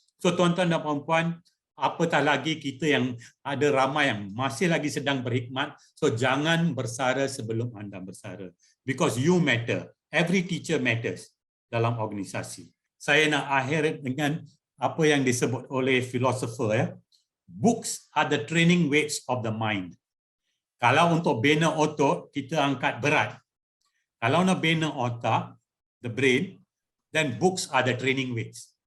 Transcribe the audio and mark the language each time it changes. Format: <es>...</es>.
<ms>So tuan-tuan dan puan-puan, apatah lagi kita yang ada ramai yang masih lagi sedang berkhidmat, so jangan bersara sebelum anda bersara.</ms> <en>Because you matter, every teacher matters</en> <ms>dalam organisasi. Saya nak akhir dengan apa yang disebut oleh filosofer ya.</ms> <en>Books are the training weights of the mind.</en> <ms>Kalau untuk bina otot, kita angkat berat. Kalau nak bina otak,</ms> <en>the brain, then books are the training weights.</en>